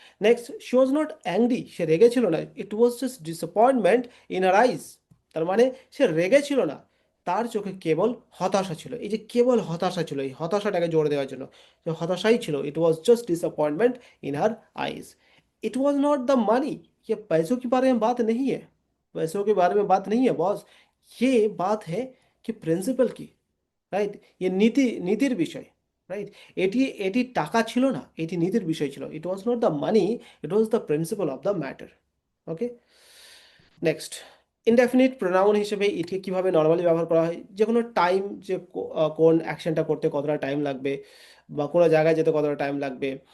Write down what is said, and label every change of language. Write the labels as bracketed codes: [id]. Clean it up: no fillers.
[en] next, she was not angry, [bn] সে রেগে ছিল না, [en] It was just disappointment in her eyes. [bn] তার মানে সে রেগে ছিল না, তার চোখে কেবল হতাশা ছিল। এই যে কেবল হতাশা ছিল, এই হতাশাটাকে জোরে দেওয়ার জন্য যে হতাশাই ছিল, [en] It was just disappointment in her eyes. It was not the money, [hi] ये पैसों के बारे में बात नहीं है, पैसों के बारे में बात नहीं है बॉस, ये बात है कि प्रिंसिपल की, রাইট? [bn] এ নীতির বিষয়, রাইট? এটি এটি টাকা ছিল না, এটি নীতির বিষয় ছিল। [en] It was not the money, it was the principle of the matter. [bn] Okay, next, indefinite pronoun হিসেবে ইটকে কিভাবে নর্মালি ব্যবহার করা হয়, যে কোনো টাইম, যে কোন অ্যাকশনটা করতে কতটা টাইম লাগবে, বা কোনো জায়গায় যেতে কতটা টাইম লাগবে।